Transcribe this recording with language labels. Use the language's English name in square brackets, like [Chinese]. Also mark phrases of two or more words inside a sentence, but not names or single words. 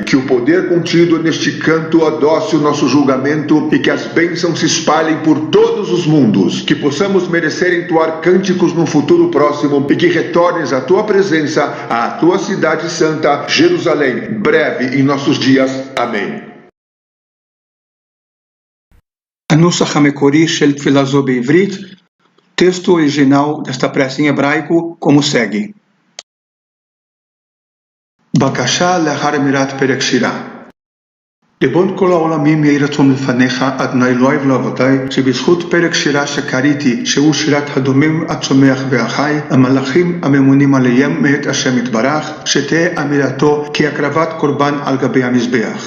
[Portuguese] Que o poder contido neste canto adoce o nosso julgamento e que as bênçãos se espalhem por todos os mundos. Que possamos merecer entoar cânticos no futuro próximo e que retornes à tua presença, à tua cidade santa, Jerusalém, breve em nossos dias. Amém. [Hebrew] הנוסח המקורי של תפילה זו בעברית, [Portuguese] texto original desta prece em hebraico, como segue. [Hebrew] בקשה לאחר אמירת פרק שירה. ריבון כל העולמים יהי רצון לפניך, אדוני אלוהי ואלוהותי, שבזכות פרק שירה שקראתי, שהוא שירת הדומם הצומח והחי, המלאכים הממונים עליהם מאת השם יתברך, שתהיה אמירתו כהקרבת קורבן על גבי המזבח.